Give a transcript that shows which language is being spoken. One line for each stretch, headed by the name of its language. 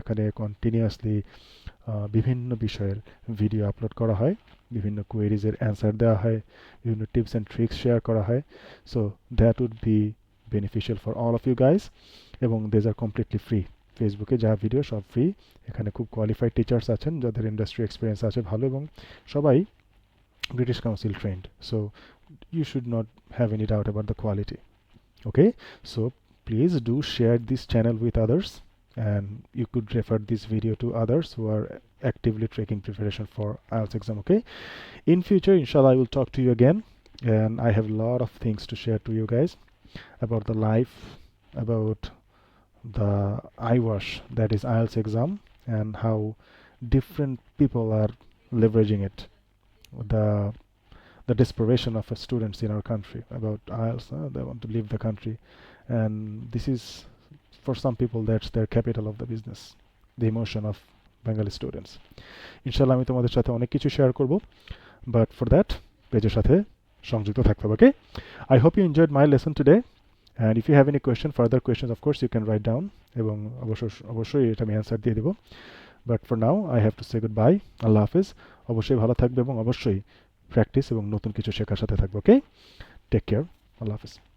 Bangla: এখানে কন্টিনিউয়াসলি বিভিন্ন বিষয়ের ভিডিও আপলোড করা হয়, বিভিন্ন কোয়েরিজের অ্যান্সার দেওয়া হয়, বিভিন্ন টিপস অ্যান্ড ট্রিক্স শেয়ার করা হয়।
English: So that would be beneficial for all of you guys, এবং these are completely free.
Bangla: ফেসবুকে যা ভিডিও সব ফ্রি। এখানে খুব কোয়ালিফাইড টিচার্স আছেন যাদের ইন্ডাস্ট্রি এক্সপিরিয়েন্স আছে ভালো, এবং সবাই British Council trained.
English: So you should not have any doubt about the quality. Okay, so please do share this channel with others, and you could refer this video to others who are actively taking preparation for IELTS exam. Okay, in future inshallah I will talk to you again, and I have a lot of things to share to you guys about the life, about the iWash, that is IELTS exam, and how different people are leveraging it, the desperation of students in our country about IELTS. They want to leave the country, and this is, for some people, that's their capital of the business, the emotion of Bengali students.
Bangla: ইনশাআল্লাহ আমি তোমাদের সাথে অনেক কিছু share করব,
English: but for that
Bangla: পেজের সাথে সংযুক্ত থাকতে হবে।
English: okay, I hope you enjoyed my lesson today, and if you have any question, further question, of course you can write down,
Bangla: এবং অবশ্যই এটা আমি অ্যান্সার দিয়ে দেবো।
English: But for now I have to say good bye.
Bangla: আল্লাহ হাফিজ। অবশ্যই ভালো থাকবে এবং অবশ্যই প্র্যাকটিস এবং নতুন কিছু শেখার সাথে থাকবে। ওকে, টেক কেয়ার, আল্লাহ হাফিজ।